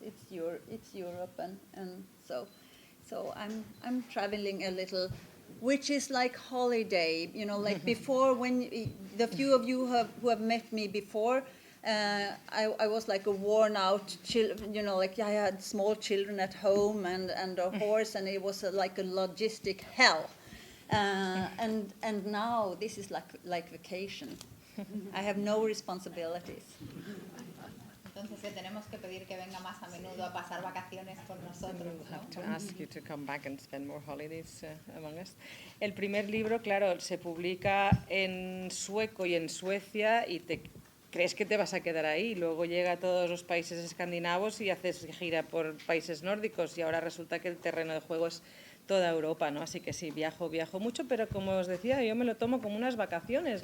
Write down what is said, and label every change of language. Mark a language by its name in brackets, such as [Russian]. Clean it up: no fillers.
[English] Europe, and so I'm traveling a little, which is like holiday, you know, like before, when the few of you who have met me before, I was like a worn out, you know, like I had small children at home and a horse, and it was like a logistic hell. And now this is like vacation. I have no responsibilities. [Spanish] Entonces tenemos que pedir que venga más a menudo a pasar vacaciones con nosotros. [English] We'll have to ask you to come back and spend more holidays among us. [Spanish] El primer libro, claro, se publica en sueco y en Suecia y te crees que te vas a quedar ahí. Luego llega a todos los países escandinavos y haces gira por países nórdicos y ahora resulta que el terreno de juego es toda Europa, ¿no? Así que sí, viajo mucho, pero como os decía, yo me lo tomo como unas vacaciones.